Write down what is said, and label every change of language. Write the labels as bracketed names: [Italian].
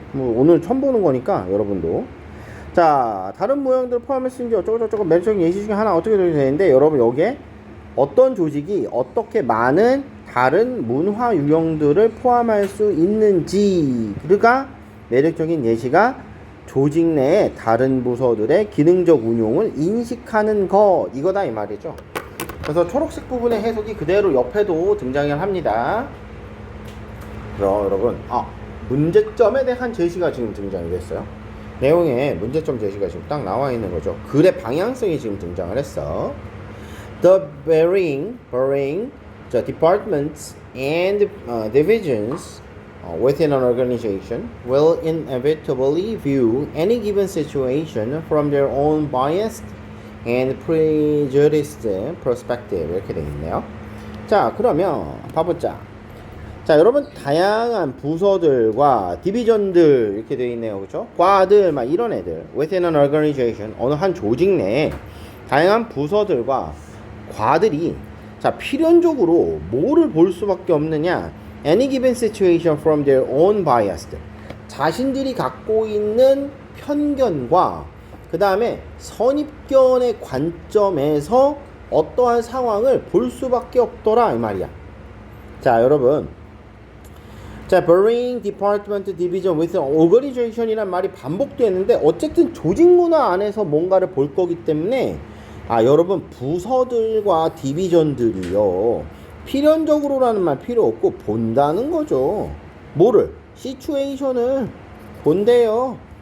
[Korean] 오늘 처음 보는 거니까 여러분도. 자, 다른 모형들을 포함했으니 어쩌고저쩌고 매력적인 예시 중에 하나 어떻게 되는데, 여러분, 여기에 어떤 조직이 어떻게 많은 다른 문화 유형들을 포함할 수 있는지가 매력적인 예시가 조직 내의 다른 부서들의 기능적 운용을 인식하는 거, 이거다, 이 말이죠. 그래서 초록색 부분의 해석이 그대로 옆에도 등장을 합니다. 그래서 여러분, 문제점에 대한 제시가 지금 등장이 됐어요. 내용에 문제점 제시가 지금 딱 나와 있는 거죠. 글의 방향성이 지금 등장을 했어. [English] The varying departments and divisions within an organization will inevitably view any given situation from their own biased and prejudiced perspective. [Korean] 이렇게 되어 있네요. 자, 그러면 봐보자. 자, 여러분, 다양한 부서들과 디비전들 이렇게 되어 있네요, 그렇죠? 과들, 막 이런 애들. [English] Within an organization, [Korean] 어느 한 조직 내에 다양한 부서들과 과들이, 자, 필연적으로 뭐를 볼 수밖에 없느냐? [English] Any given situation from their own bias. [Korean] 자신들이 갖고 있는 편견과 그 다음에 선입견의 관점에서 어떠한 상황을 볼 수밖에 없더라, 이 말이야. 자, 여러분. 자, [English] varying department division with organization [Korean] 이란 말이 반복되는데, 어쨌든 조직 문화 안에서 뭔가를 볼 거기 때문에, 여러분, 부서들과 디비전들이요, 필연적으로라는 말 필요 없고 본다는 거죠. 뭐를? 시츄에이션을 본대요.